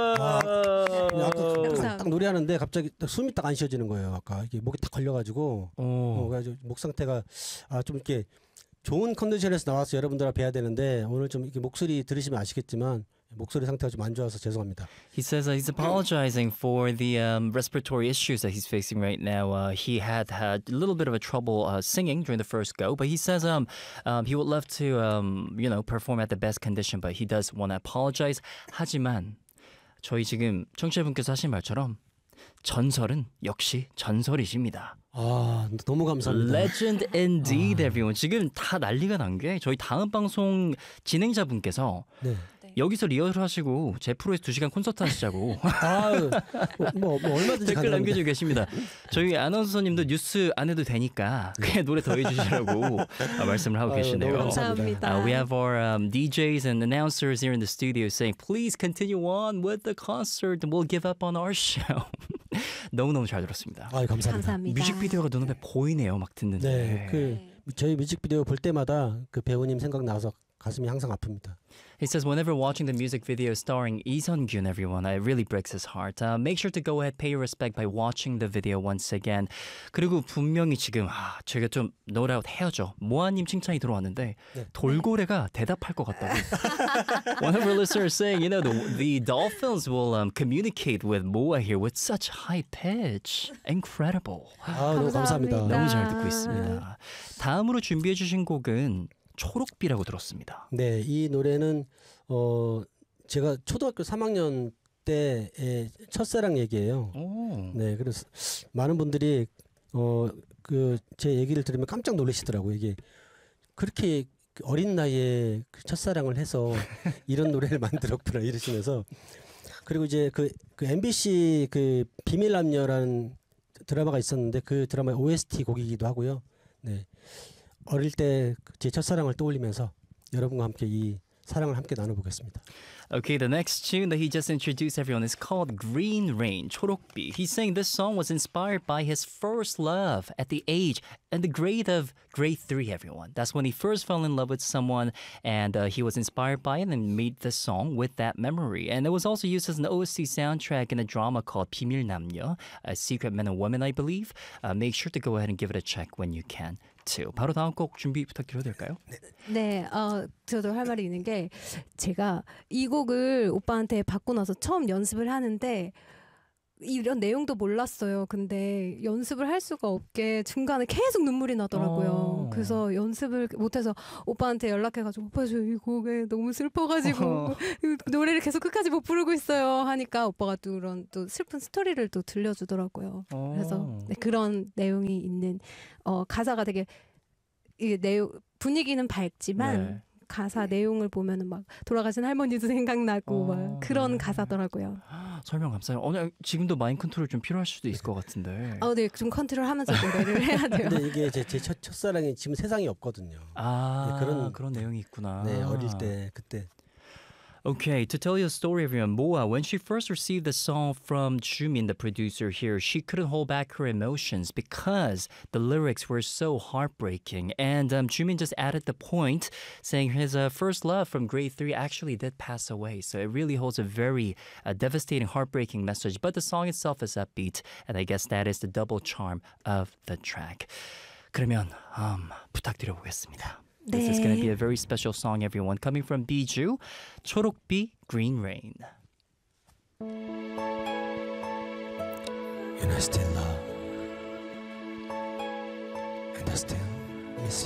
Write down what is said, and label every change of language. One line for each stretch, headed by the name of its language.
Korean: 와, 아까 딱 노래하는데 갑자기 숨이 딱 안 쉬어지는 거예요. 아까 이게 목이 딱 걸려가지고 그래가지고 목 상태가 아, 좀 이렇게 좋은 컨디션에서 나와서 여러분들 앞에 해야 되는데 오늘 좀 이렇게 목소리 들으시면 아시겠지만 목소리 상태가 좀 안 좋아서 죄송합니다.
English: He says that he's apologizing for the respiratory issues that he's facing right now. He had had a little bit of a trouble singing during the first go, but he says he would love to you know perform at the best condition, but he does want to apologize.
Korean: 하지만 저희 지금 청취자분께서 하신 말처럼 전설은 역시 전설이십니다. 아 너무 감사합니다.
English: Legend indeed, 아. everyone.
Korean: 지금 다 난리가 난 게 저희 다음 방송 진행자분께서 네. 여기서 리허설하시고 제 프로에서 두 시간 콘서트 하시자고. 아뭐 얼마든지 댓글 가능합니다. 남겨주고 계십니다. 저희 아나운서님도 뉴스 안 해도 되니까 그냥 노래 더 해주시라고 말씀을 하고 아유, 계시네요. 감사합니다.
English: We have our DJs and announcers here in the studio saying, please continue on with the concert. We'll give up on our show.
Korean: 너무너무 잘 들었습니다. 아유, 감사합니다. 감사합니다. 뮤직비디오가 눈앞에 보이네요. 막 듣는데. 네, 그 저희 뮤직비디오 볼 때마다 그 배우님 생각나서 가슴이 항상 아픕니다.
English: He says, whenever watching the music video starring Lee Sun-kyun, everyone, it really breaks his heart. Make sure to go ahead, pay your respect by watching the video once again.
Korean: 그리고 분명히 지금 아, 제가 좀 노래아웃 해야죠. 모아님 칭찬이 들어왔는데 네. 돌고래가 대답할 것 같다고.
English: One of our listeners saying, you know, the dolphins will communicate with Moa here with such high pitch. Incredible.
Korean: 아, 너무 감사합니다. 너무 잘 듣고 있습니다. 다음으로 준비해 주신 곡은 초록비라고 들었습니다. 네, 이 노래는 제가 초등학교 3학년 때의 첫사랑 얘기예요. 오. 네, 그래서 많은 분들이 그 제 얘기를 들으면 깜짝 놀라시더라고요. 이게 그렇게 어린 나이에 첫사랑을 해서 이런 노래를 만들었구나 이러시면서 그리고 이제 그 MBC 그 비밀 남녀라는 드라마가 있었는데 그 드라마의 OST 곡이기도 하고요. 네. 어릴 때 제 첫사랑을 떠올리면서 여러분과 함께 이 사랑을 함께 나눠보겠습니다.
English: Okay, the next tune that he just introduced everyone is called Green Rain, 초록비. He's saying this song was inspired by his first love at the age and the grade of grade 3, everyone. That's when he first fell in love with someone and he was inspired by it and made the song with that memory. And it was also used as an OST soundtrack in a drama called 비밀 남녀, a secret man and woman, I believe. Make sure to go ahead and give it a check when you can.
Korean: 바로 다음 곡 준비 부탁드려도 될까요? 네, 저도 할 말이 있는 게 제가 이 곡을 오빠한테 받고 나서 처음 연습을 하는데 이런 내용도 몰랐어요. 근데 연습을 할 수가 없게 중간에 계속 눈물이 나더라고요. 그래서 연습을 못해서 오빠한테 연락해가지고 오빠 저 이 곡에 너무 슬퍼가지고 노래를 계속 끝까지 못 부르고 있어요 하니까 오빠가 또 그런 또 슬픈 스토리를 또 들려주더라고요. 그래서 그런 내용이 있는 가사가 되게 이게 내용 분위기는 밝지만 네. 가사 내용을 보면은 막 돌아가신 할머니도 생각나고 막 그런 가사더라고요. 설명 감사해요. 지금도 마인드 컨트롤 좀 필요할 수도 있을 것 같은데. 네, 좀 컨트롤하면서 좀 노래를 해야 돼요. 근데 이게 제 첫사랑이 지금 세상에 없거든요. 아 네, 그런 내용이 있구나. 네, 어릴 때 그때.
English: Okay, to tell you a story, everyone, Moa, when she first received the song from Jumin, the producer here, she couldn't hold back her emotions because the lyrics were so heartbreaking. And Jumin just added the point saying his first love from grade 3 actually did pass away. So it really holds a very devastating, heartbreaking message. But the song itself is upbeat, and I guess that is the double charm of the track.
Korean: 그러면 부탁드려보겠습니다. 네.
English: This is going to be a very special song, everyone. Coming from Biju, 초록비 Green Rain. And I still love, and I still miss you.